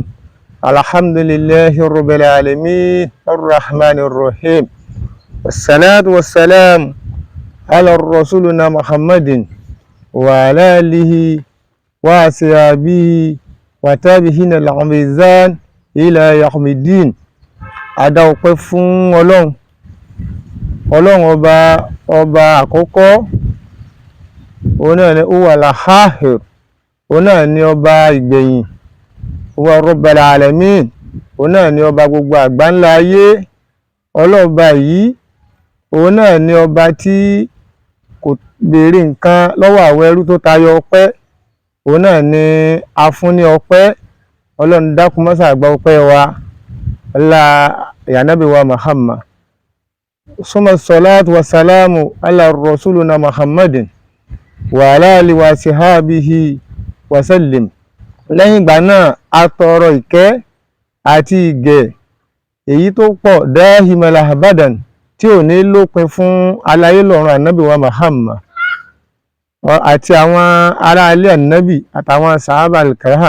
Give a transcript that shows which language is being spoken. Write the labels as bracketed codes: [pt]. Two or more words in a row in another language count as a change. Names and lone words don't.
[ar] الحمد لله رب العالمين الرحمن الرحيم، والصلاة والسلام على رسولنا محمد وعلى آله وصحبه وتابعين الأعزان إلى يوم الدين. [yo] Adá ọpẹ́ fún Ọlọ́run ọba àkọ́kọ́, òun náà ni [ar] هو القهار, [yo] òun náà ni ọba ìgbẹ̀yìn, [ar] هو رب العالمين, [yo] òun náà ni ọba gbogbo àgbáńlá ayé. Ọlọ́ọ̀ba yìí òun náà ni ọba tí kò béèrè nǹkan lọ́wọ́ àwọn ẹrú tó tayọ ọpẹ́, òun náà ni a fún ní ọpẹ́. Ọlọ́run dákun má ṣe gba ọpẹ́ wa ọlá Ànábì wa Muhammad. [ar] ثم الصلاة والسلام على رسولنا محمد وعلى آله وصحبه وسلم. [yo] Lẹ́yìn ìgbà náà a tọrọ ìkẹ́ àti ìgẹ̀ èyí tó pọ̀ [ar] دائما أبدا [yo] tí ò ní lópin fún aláyé lọ́run Ànábì wa Muhammad àti àwọn ará ilé Ànábì àtàwọn [ar] الصحابة الكرام.